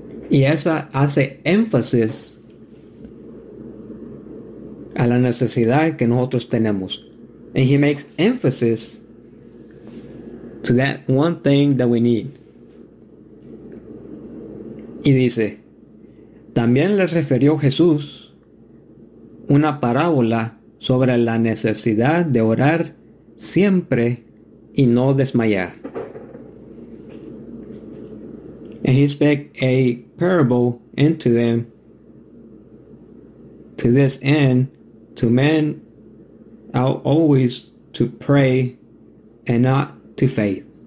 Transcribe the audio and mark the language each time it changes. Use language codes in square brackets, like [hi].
[es] Y esa hace énfasis a la necesidad que nosotros tenemos. [en] And he makes emphasis to that one thing that we need. [es] Y dice, también le refirió Jesús una parábola sobre la necesidad de orar siempre y no desmayar. [en] And he spake a parable into them to this end, to men out always to pray and not to faint.